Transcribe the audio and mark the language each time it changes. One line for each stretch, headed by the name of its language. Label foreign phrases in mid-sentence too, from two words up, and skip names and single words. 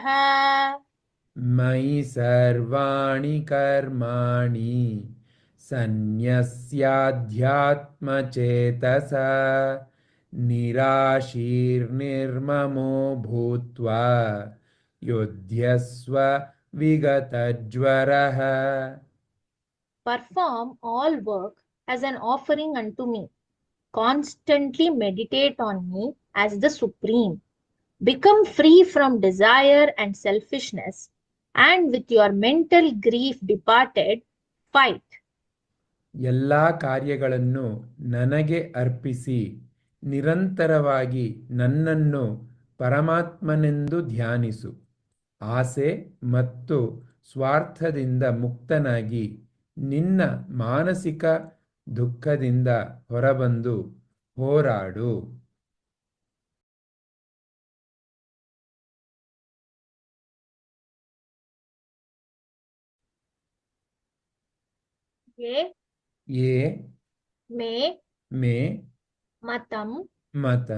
Sanskrit: मयि सर्वाणि कर्माणि सन्न्यस्याध्यात्मचेतसा निराशीर्निर्ममो भूत्वा युध्यस्व विगतज्वरः।
English: Perform all work as an offering unto me. Constantly meditate on me as the Supreme. Become free from desire and selfishness, and with your mental grief departed, fight.
Kannada: ಎಲ್ಲ ಕಾರ್ಯಗಳನ್ನು ನನಗೆ ಅರ್ಪಿಸಿ ನಿರಂತರವಾಗಿ ನನ್ನನ್ನು ಪರಮಾತ್ಮನೆಂದು ಧ್ಯಾನಿಸು. ಆಸೆ ಮತ್ತು ಸ್ವಾರ್ಥದಿಂದ ಮುಕ್ತನಾಗಿ ನಿನ್ನ ಮಾನಸಿಕ ದುಃಖದಿಂದ ಹೊರಬಂದು ಹೋರಾಡು.
Sanskrit: ये ಯೇ मे ಮೇ मतं ಮತಂ